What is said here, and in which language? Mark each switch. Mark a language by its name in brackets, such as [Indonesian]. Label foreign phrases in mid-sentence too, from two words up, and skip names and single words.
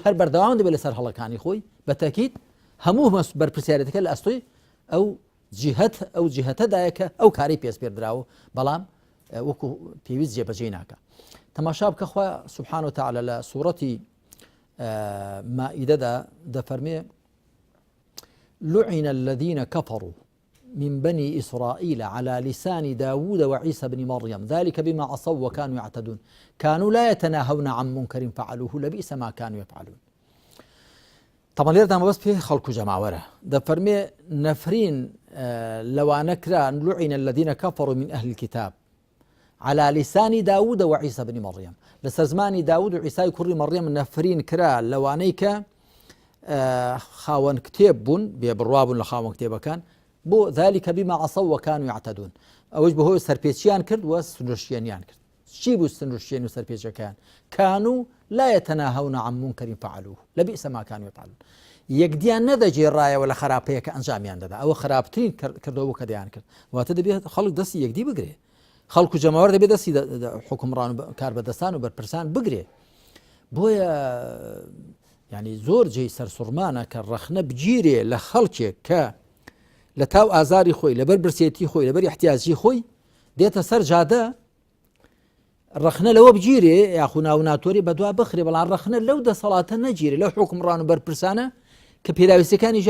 [Central Kurdish] هەر بەردەوام دەبێت لەسەر هەڵەکانی خۆی بەتەکید هەموو بەرپرسیارەتەکە لە ئەستۆی ئەو جیهەتەدایە کە ئەو کاری پێش پێدراوە بەڵام وەکو پێویست جێبەجێ ناکە تەماشا بکە خوا [Arabic] سبحانه وتعالى [Central Kurdish] لە سوورەتی مائیدەدا دەفەرمێ [Arabic] لعن الذين كفروا من بني إسرائيل على لسان داود وعيسى بن مريم ذلك بما عصوا وكانوا يعتدون كانوا لا يتناهون عن منكر فعلوه لبئس ما كانوا يفعلون طبعا [Central Kurdish] لێردا بەس پێ خەڵک و جەماوەرە دەفەرمێ نەفرین لەوانە کرا [Arabic] لعن الذين كفروا من أهل الكتاب على لسان داود وعيسى بن مريم [Central Kurdish] لەسەر زمانی داود و عیسای کوڕی مەڕیەم نەفرین کرا لەوانەی کە خاوەن کتێب بوون بێبڕوا بوون لە خاوەن کتێبەکان بۆ [Arabic] ذلك بما عصوا وكانوا يعتدون [Central Kurdish] ئەوەش بەهۆی سەرپێچیان کرد و سنووشتیانیان کرد چی بوو سنووشتیان و سەرپێچەکان [Arabic] كانوا لا يتناهون عن منكر فعلوه لبئس ما كانوا يفعلون [Central Kurdish] یەکدیان نەدەجێڕایەوە لە خراپەیە کە ئەنجامیان دەدا ئەوە خراپترین کردەوە کە دەیان کرد واتە دەبێت خەڵک دەستی یەکدی بگرێ خەڵک و جەماوەر دەبێت دەستی حکمڕان و کاربەدەستان و بەرپرسان بگرێ بۆیە ینی زۆر جێی سەرسوڕمانە کە ڕەخنە بگیرێ لە خەڵکێک کە لە تاو ئازاری خۆی لەبەر برسێتی خۆی لەبەر احتیاجی خۆی دێتە سەر جادە ڕەخنە لەوە بگیرێ یاخو ناو ناتۆری بەدوا بخرێ بەڵام ڕەخنە لەو دەسەڵاتە نەگیرێ لەو حکمڕان و بەرپرسانە کە پێداویستەکانی ژیانی